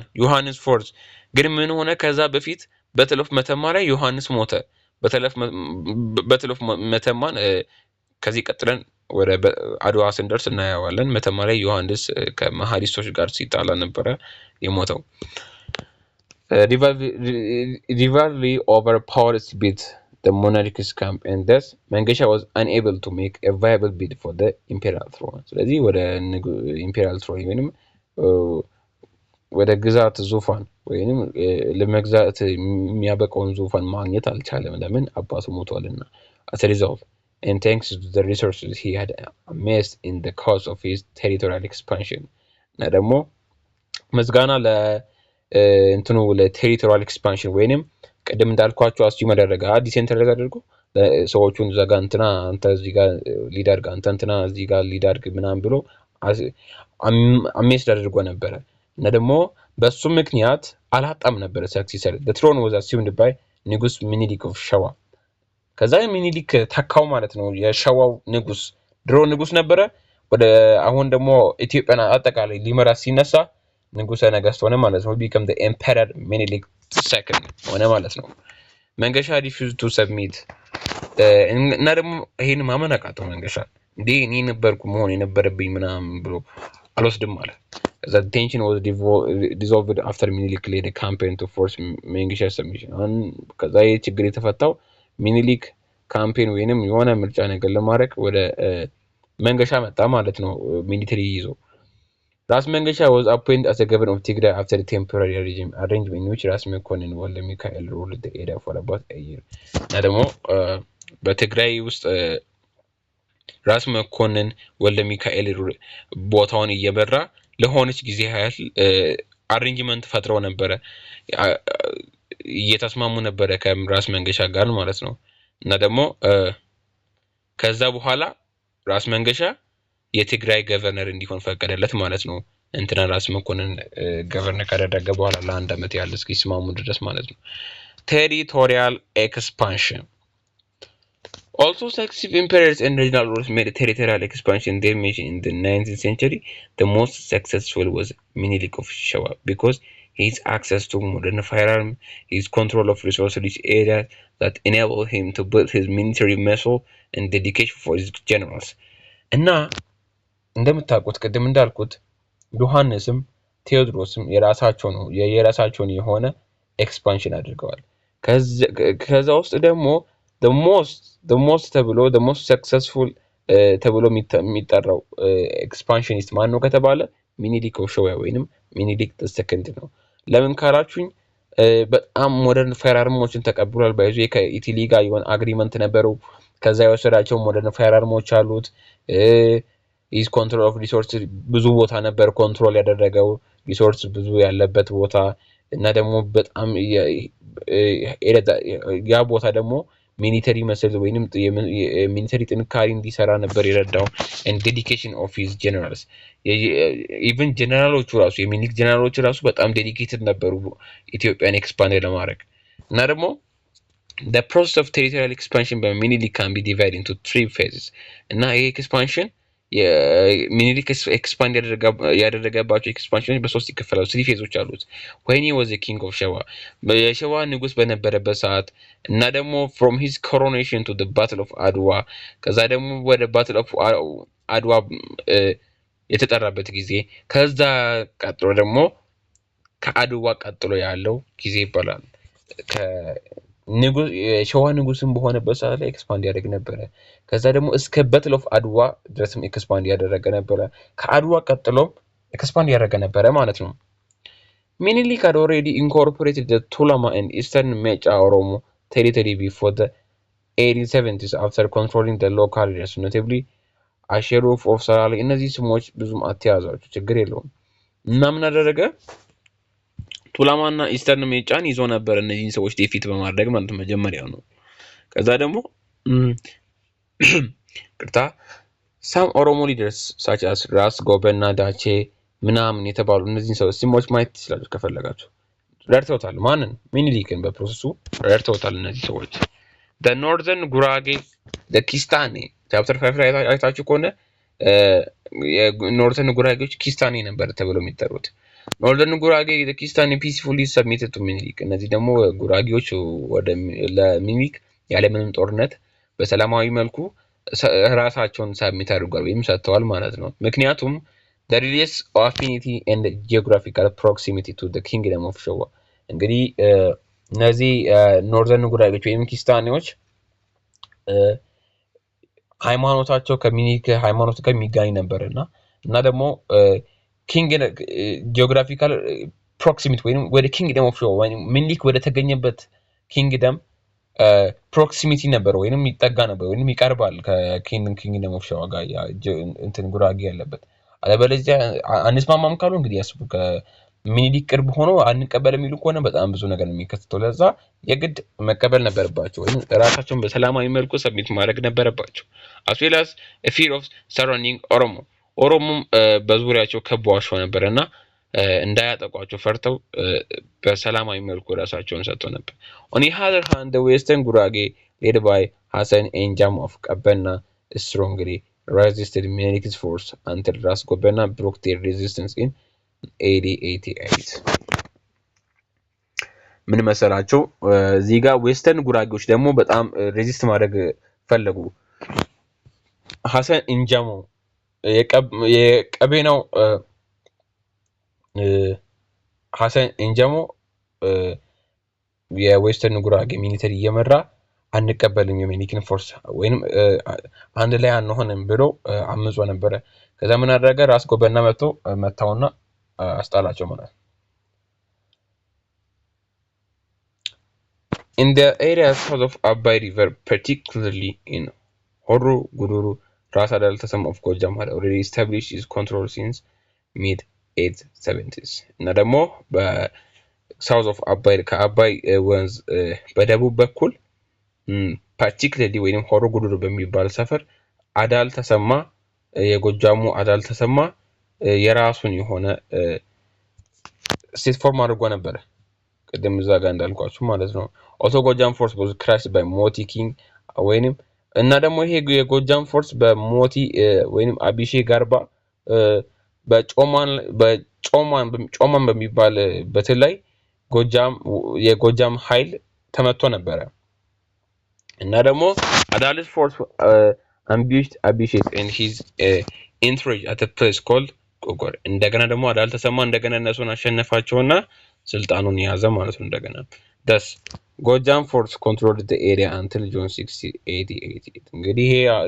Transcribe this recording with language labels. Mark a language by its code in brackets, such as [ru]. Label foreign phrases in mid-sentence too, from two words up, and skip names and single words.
[am] ዮሐንስ ፎርስ። ግን ምን ሆነ? ከዛ በፊት በትለፍ መተማ ላይ ዮሐንስ ሞተ። በትለፍ መተማን ከዚህ ቀጥለን ወደ አድዋ ስንደርስ እናያዋለን። መተማ ላይ ዮሐንስ ከመሐዲስቶች ጋር ሲጣላ ነበረ የሞተው። [en] rivalry over power split the monarchist camp and thus Mengesha was unable to make a viable bid for the imperial throne. [am] ስለዚህ ወደ [en] imperial throne [am] ወይንም ወደ ግዛት ዙፋን ወይንም ለመግዛት የሚያበቃውን ዙፋን ማግኘት አልቻለም። ለምን? አባቱ ሞቷልና። [en] as a result and thanks to the resources he had amassed in the course of his territorial expansion [am] እና ደግሞ መስጋና እንትኑ [en] ለ territorial expansion [am] ወይንም ቀደም እንዳልኳችሁ አስዩም አደረገ ዲሴንትራላይዝ አድርጎ ሰዎቹን ዘጋ እንትና አንተ እዚህ ጋር ሊድ አድርግ አንተ እንትና እዚህ ጋር ሊድ አድርግ ምናምን ብሎ አሜስድ አድርጎ ነበረ እና ደግሞ በሱ ምክንያት አላጣም ነበረ ሰክሰሰር [en] the throne was assumed by [am] ንጉስ ሚኒሊክ of ሸዋ። ከዛ ሚኒሊክ ተካው ማለት ነው የሸዋው ንጉስ። ድሮ ንጉስ ነበረ፣ ወደ አሁን ደግሞ ኢትዮጵያን አጠቃላይ ሊመራ ሲነሳ ንጉሰ ነገስት ሆነ ማለት ነው። become [en] the emperor Menelik II [am] ሆነ ማለት ነው። መንገሻ [en] refused to submit [am] እና ደግሞ ይሄን ማመን አቃተው መንገሻ። እንዴ እኔ ነበርኩ መሆን የነበረብኝ ምናምን ብሎ አልወስድም ማለት። [en] the tension was dissolved after Menelik led a campaign to force Mengesha's submission። [am] ከዛ ችግር የተፈታው ሚኒሊክ ካምፔን ወይንም የሆነ ምርጫ ነገር ለማድረግ ወደ መንገሻ መጣ ማለት ነው ሚሊተሪ ይዞ። ራስ መንገሻ [en] was appointed as a governor of Tigray after the temporary regime arrangement in which [am] ራስ መኮንን ወልደ ሚካኤል [en] ruled the area for about a year። [am] እና ደግሞ በትግራይ ውስጥ ራስ መኮንን ወልደ ሚካኤል ቦታውን እየመራ ለሆነች ጊዜ ያህል አሬንጅመንት ፈጥረው ነበረ፣ እየተስማሙ ነበረ ከራስ መንገሻ ጋር ማለት ነው። እና ደግሞ ከዛ በኋላ ራስ መንገሻ የትግራይ ገቨርነር እንዲሆን ፈቀደለት ማለት ነው። እንትና ራስ መኮንን ገቨርነር ካደረገ በኋላ ለአንድ አመት ያህል እስኪስማሙ ድረስ ማለት ነው። [en] territorial expansion also successive emperors and regional rulers made territorial expansion their mission in the 19th century. The most successful was Menelik of Shewa because his access to modern firearms, his control of resource-rich areas that enabled him to build his military muscle and dedication for his generals. [am] እና እንደምታውቁት ቅድም እንዳልኩት ዮሐንስም ቴዎድሮስም የራሳቸውን የሆነ ኤክስፓንሽን አድርገዋል። ከዛ ውስጥ ደግሞ [en] the most [am] ተብሎ [en] the most successful [am] ተብሎ የሚጠራው ኤክስፓንሽኒስት ማን ነው ከተባለ ሚኒሊክ ኦፍ ሸዋ ወይንም ሚኒሊክ ሰከንድ ነው። ለምን ካላችሁኝ በጣም [en] modern firearms [am] ተቀብሏል። ባይዙ ከኢታሊ ጋር የሆነ አግሪመንት ነበረው። ከዛ የወሰዳቸው [en] modern firearms [am] አሉት። [en] his control of resource [am] ብዙ ቦታ ነበር ኮንትሮል ያደረገው ሪሶርስ ብዙ ያለበት ቦታ እና ደግሞ በጣም ያ ቦታ ደግሞ [en] military muscle [am] ወይንም ሚሊተሪ ጥንካሬ እንዲሰራ ነበር የረዳው [en] and dedication of his generals even [am] ጀነራሎቹ ራሱ የሚኒሊክ ጀነራሎቹ ራሱ በጣም ዴዲኬትድ ነበሩ ኢትዮጵያን ኤክስፓንድ ለማድረግ እና ደግሞ [en] the process of territorial expansion by Minilik can be divided into 3 phases [am] እና ይሄ ኤክስፓንሽን ሚኒሊክ ኤክስፓንድ ያደረገባቸው ኤክስፓንሽኖች በሶስት ይከፈላሉ። 3 ፌዞች አሉት። [en] when he was the king of [am] ሸዋ የሸዋ ንጉስ በነበረበት ሰዓት እና ደግሞ [en] from his coronation to the battle of [am] አድዋ ከዛ ደግሞ ወደ [en] battle of [am] አድዋ የተጠራበት ጊዜ ከዛ ቀጥሎ ደግሞ ከአድዋ ቀጥሎ ያለው ጊዜ ይባላል። ሸዋ ንጉስም በሆነበት ሰዓት ላይ ኤክስፓንድ ያደርግ ነበር። ከዛ ደግሞ እስከ [en] battle of [am] አድዋ ድረስም ኤክስፓንድ ያደረገ ነበር። ከአድዋ ቀጥሎም ኤክስፓንድ ያደረገ ነበር ማለት ነው። ሚኒሊክ [en] had already incorporated the Tulama and Eastern Mecha Oromo territory before the 1870s after controlling the local areas notably [am] አሸሩፍ ኦፍ ሰላሌ እነዚህ ስሞች ብዙም አትያዛቸው ችግር የለውም እና ምን አደረገ ቱላማና ኢስተርን ሜጫን ይዞ ነበር እነዚህን ሰዎች ዲፊት በማድረግ ማለት መጀመሪያው ነው። ከዛ ደግሞ ቅርታ [en] some Oromo leaders such as [am] ራስ ጎበና ዳቼ ምናምን የተባሉ እነዚህን ሰዎች ስሞች ማየት ትችላላችሁ ከፈለጋችሁ ረድተውታል። ማንን ሚኒሊክን በፕሮሰሱ ረድተውታል እነዚህ ሰዎች [en] the northern [am] ጉራጌ the ኪስታኔ ቻፕተር 5 ላይ አይታችሁ ከሆነ የኖርዘርን ጉራጌዎች ኪስታኔ ነበር ተብለው የሚጠሩት። ኖርዘርን ጉራጌ the ኪስታኔ [en] peacefully submitted to [am] ሚኒሊክ እነዚህ ደግሞ ጉራጌዎች ወደ ለሚኒሊክ ያለምንም ጦርነት በሰላማዊ መልኩ ራሳቸውን ሳብሚት አድርጓል ወይም ሰጥተዋል ማለት ነው። ምክንያቱም [en] the religious affinity and geographical proximity to the kingdom of [am] ሸዋ እንግዲህ እነዚህ ኖርዘርን ጉራጌዎች ወይም ኪስታኔዎች ሃይማኖታቸው ከሚኒሊክ ሃይማኖት ጋር የሚጋኝ ነበርና እና ደግሞ [en] king geographical proximity [am] ወይም ወደ ኪንግደም ኦፍ ሸዋ ወይም ሚኒሊክ ወደ ተገኘበት [en] kingdom proximity [am] ነበር ወይንም ይጠጋ ነበር ወይንም ይቀርባል ከኪንግደም ኦፍ ሸዋ ጋር እንትን ጉራጌ ያለበት አለበለዚያ አንስማማም ካሉ እንግዲህ ያስቡ ከሚኒሊክ ቅርብ ሆኖ አንቀበል የሚሉ ከሆነ በጣም ብዙ ነገር የሚከሰተው ለዛ የግድ መቀበል ነበርባቸው ወይም ራሳቸውን በሰላማዊ መልኩ ሰብሚት ማድረግ ነበረባቸው [en] as well as a fear of surrounding [am] ኦሮሞም በዙሪያቸው ከበዋቸው ነበርና እንዳያጠቋቸው ፈርተው በሰላማዊ መልኩ ራሳቸውን ሰጥተው ነበር። [en] on the other hand the western Gurage led by Hassan Enjam of Qabana strongly resisted Minik's force until Ras Gobena broke their resistance in 1888 [am] ምን መሰላቸው እዚህ ጋር ዌስተርን ጉራጌዎች ደግሞ በጣም ሬዚስት ማድረግ ፈለጉ። ሐሰን እንጃሞ የቀቤናው ሐሰን እንጃሞ የዌስተርን ጉራጌ ሚሊተሪ እየመራ አንቀበልም የሚኒሊክን ፎርስ ወይንም አንድ ላይ አንሆንም ብሎ አምጾ ነበር። ከዛ ምን አደረገ ራስ ጎበና መታውና አስጣላቸው ማለት [en] in the area south of Abai River particularly in Horro Guduru Ras Adal Tasam of Gojam had already established his control since mid 870s [am] እና ደግሞ [en] in south of አባይ [am] ከአባይ ወንዝ በደቡብ በኩል [en] particularly [am] ወይንም ሆሮ ጉዱሩ በሚባል ሰፈር አዳል ተሰማ የጎጃሙ አዳል ተሰማ የራሱን የሆነ [en] state form [am] አድርጎ ነበር ቀደም እዛ ጋር እንዳልኳችሁ ማለት ነው። also ጎጃም ፎርስ [en] was crushed by [am] ሞቲ ኪንግ ወይንም እና ደግሞ ይሄ የጎጃም ፎርስ በሞቲ ወይንም አቢሼ ጋርባ በጮማን በሚባል በተለይ የጎጃም ኃይል ተመቶ ነበር እና ደግሞ [en] Adal's force ambushed Abhishek and his entourage at a place called [am] ቆቆር እንደገና ደግሞ አዳል ተሰማ እንደገና እነሱን አሸነፋቸውና ስልጣኑን ያዘ ማለት ነው። እንደገና thus ጎጃም ፎርስ [en] controlled the area until June 6, 1888 [am] እንግዲህ ይሄ